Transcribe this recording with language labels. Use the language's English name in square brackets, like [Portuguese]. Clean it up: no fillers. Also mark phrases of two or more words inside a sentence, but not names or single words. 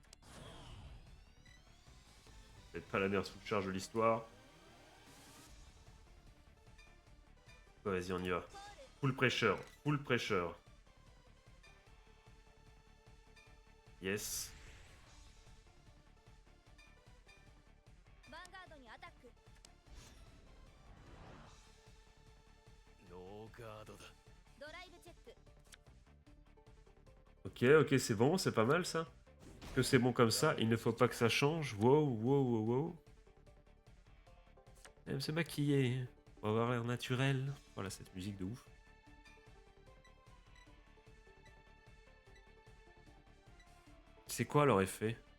[French] Peut-être pas la meilleure sous charge de l'histoire. Ouais, vas-y, on y va. [English] Full pressure, full pressure. [French] Yes. [Japanese] ヴァンガードにアタックノーガードだドライブチェック [French] Ok, ok, c'est bon, c'est pas mal ça. Que c'est bon comme ça, il ne faut pas que ça change. Wow, wow, wow, wow. Elle aime se maquiller. On va avoir l'air naturel. Voilà, cette musique de ouf. C'est quoi leur effet?